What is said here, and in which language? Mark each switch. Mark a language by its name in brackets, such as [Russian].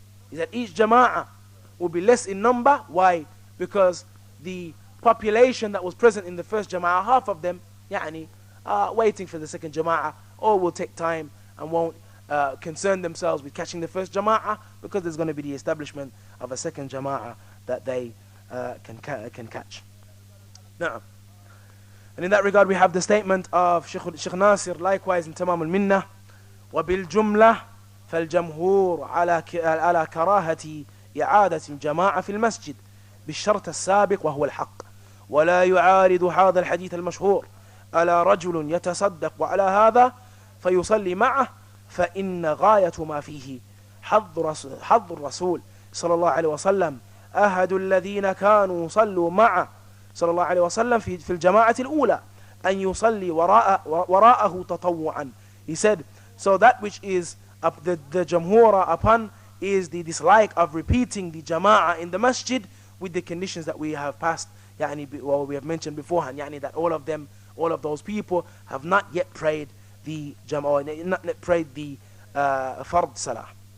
[English] Is that each jama'ah will be less in number. Why? Because the population that was present in the first jama'ah, half of them, waiting for the second jama'ah, or will take time and won't concern themselves with catching the first jama'ah, because there's going to be the establishment of a second jama'ah that they can catch. Now, and in that regard we have the statement of Sheikh Nasir, likewise in Tamam al-Minnah, [Arabic] وَبِالْجُمْلَةِ فَالْجَمْهُورُ على كراهة إعادة الجماعة في المسجد بالشرط السابق وهو الحق ولا يعارض هذا الحديث المشهور ألا رجل يتصدق وعلى هذا فيصلي معه فإن غاية ما فيه حظ الرسول صلى الله عليه وسلم أحد الذين كانوا صلوا معه صلى الله عليه وسلم في الجماعة الأولى أن يصلي وراءه تطوعا. [English] He said, so that which is the jamhura upon is the dislike of repeating the jama'ah in the masjid with the conditions that we have passed, we have mentioned beforehand, that all of those people have not yet prayed the jama'ah, not yet prayed the fard salah.